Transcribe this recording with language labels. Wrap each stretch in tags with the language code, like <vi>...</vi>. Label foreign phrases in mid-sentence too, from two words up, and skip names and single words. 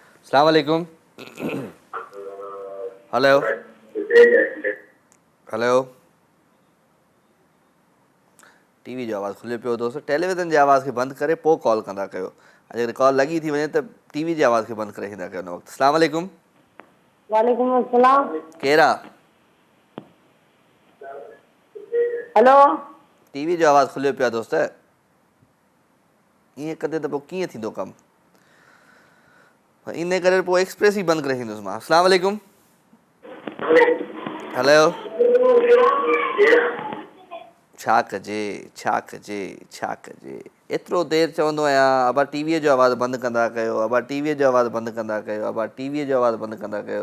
<ar>السلام عليكم.</ar> <sd>हेलो हेलो, टीवी जो आवाज़ु खुलियो पियो दोस्त। टेलीविज़न जी आवाज़ खे बंदि करे पोइ कॉल कंदा कयो। अगरि कॉल लॻी थी वञे त टीवी जी आवाज़ खे बंदि करे ईंदा कयो हुन वक़्तु।</sd> <ar>السلام عليكم. وعليكم السلام.</ar> <sd>केरु? हेलो, टीवी जो आवाज़ु खुलियो पियो आहे दोस्त। ईअं कंदे त पोइ कीअं थींदो कमु? इन करे पोइ एक्सप्रेस ई बंदि करे ईंदुसि मां।</sd> <ar>السلام عليكم.</ar> <sd>हेलो, छा कजे छा कजे छा कजे, एतिरो देरि चवंदो आहियां अबा टीवीअ जो आवाज़ु बंदि कंदा कयो, अबा टीवीअ जो आवाज़ु बंदि कंदा कयो, अबा टीवीअ जो आवाज़ु बंदि कंदा कयो।</sd>